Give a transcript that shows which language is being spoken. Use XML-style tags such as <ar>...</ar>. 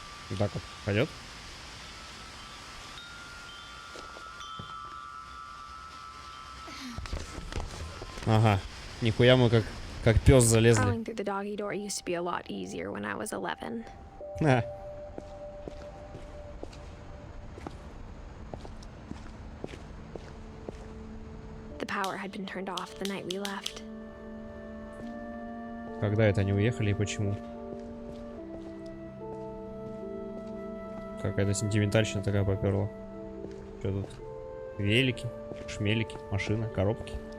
<ru>Вот так вот. Пойдет? Ага. Нихуя мы как пес залезли.</ru> <en>Crawling through the doggy door used to be a lot easier when I was 11. А. The power had been turned off the night we left.</en> <ru>Когда это они уехали и почему? Какая-то сентиментальщина такая поперла. Что тут? Велики, шмелики, машина, коробки.</ru>